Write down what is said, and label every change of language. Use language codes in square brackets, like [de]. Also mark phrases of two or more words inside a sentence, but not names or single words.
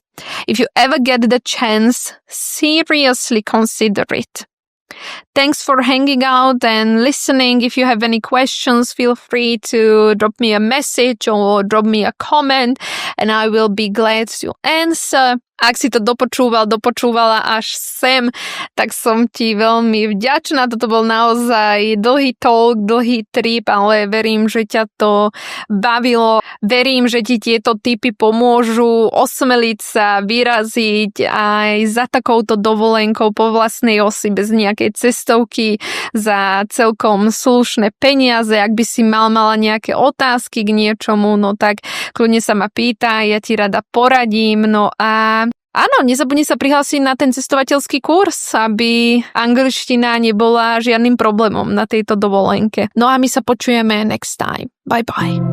[en] If you ever get the chance, seriously consider it. Thanks for hanging out and listening. If you have any questions, feel free to drop me a message or drop me a comment and I will be glad to answer. [sk] Ak si to dopočúvala až sem, tak som ti veľmi vďačná. Toto bol naozaj dlhý talk, dlhý trip, ale verím, že ťa to bavilo. Verím, že ti tieto tipy pomôžu osmeliť sa, vyraziť aj za takouto dovolenkou po vlastnej osi bez nejakej cestovky za celkom slušné peniaze. Ak by si mala nejaké otázky k niečomu, no tak kľudne sa ma pýtaj, ja ti rada poradím. No a áno, nezabudni sa prihlásiť na ten cestovateľský kurz, aby angličtina nebola žiadnym problémom na tejto dovolenke. No a my sa počujeme [en] next time. Bye bye.